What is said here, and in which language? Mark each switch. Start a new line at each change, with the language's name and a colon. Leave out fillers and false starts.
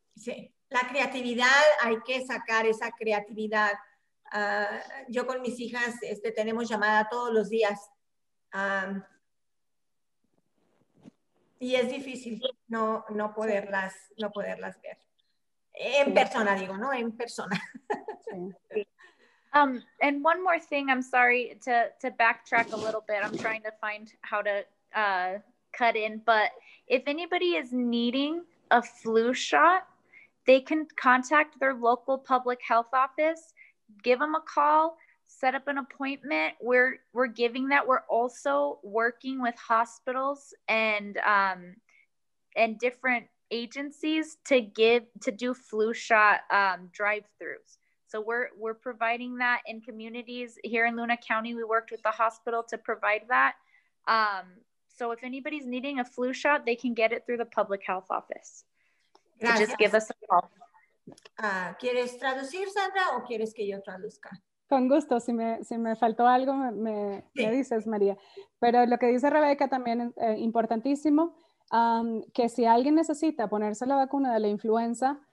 Spanish: Sí, la creatividad, hay que sacar esa creatividad. Yo con mis hijas tenemos llamada todos los días y es difícil no poderlas ver. En persona, digo, ¿no? En persona. Sí.
English: And one more thing, I'm sorry to backtrack a little bit. I'm trying to find how to cut in, but if anybody is needing a flu shot, they can contact their local public health office, give them a call, set up an appointment. We're giving that. We're also working with hospitals and different agencies to do flu shot drive-throughs. So we're providing that in communities here in Luna County. We worked with the hospital to provide that. So if anybody's needing a flu shot, they can get it through the public health office. So just give us a call.
Spanish: ¿Quieres traducir, Sandra, o quieres que yo traduzca? Con gusto, si me faltó algo, me dices, María. Pero lo que dice Rebeca también es importantísimo, que si alguien necesita ponerse la vacuna de la influenza,